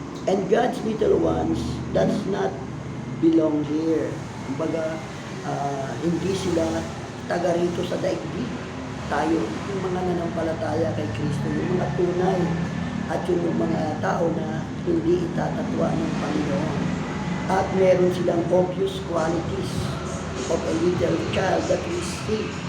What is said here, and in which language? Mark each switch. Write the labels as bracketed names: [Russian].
[English] And God's little ones does not belong here. [Filipino] Kumbaga, hindi sila taga rito sa daigdig. Tayo, yung mga nanampalataya kay Kristo, yung mga tunay, at yung mga tao na hindi itatatwa ng Panginoon. At meron silang [English] obvious qualities of a little child that we see.